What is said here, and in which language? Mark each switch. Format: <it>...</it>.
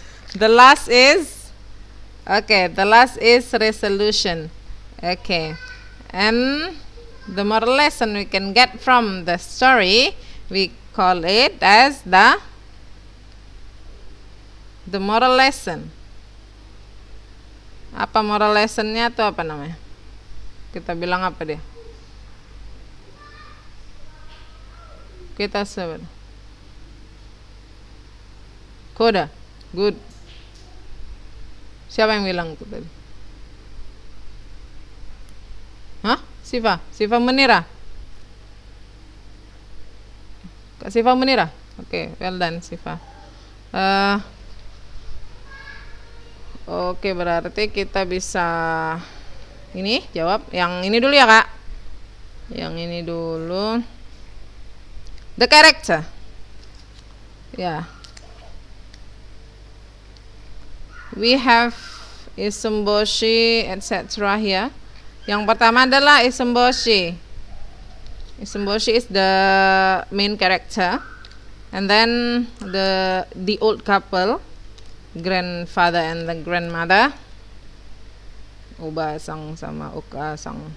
<en>The last is resolution. Okay. And the moral lesson we can get from the story, we call it as the moral lesson.</en> <id>Apa moral lessonnya tuh, apa namanya? Kita bilang apa dia? Kita sebut koda. Good. Siapa yang bilang itu tadi? Siva Menira. Kak Siva Menira. Oke,</id> <en>well done</en> <id>Siva. Oke, berarti kita bisa Ini jawab. Yang ini dulu ya, Kak. Yang ini dulu.</id> <en>The character.</en> <id>Ya.</id> <en>We have Isumboshi etc. here.</en> <id>Yang pertama adalah Isumboshi.</id> <en>Isumboshi is the main character. And then the old couple, grandfather and the grandmother, Oba-sang sama Oka-sang.</en>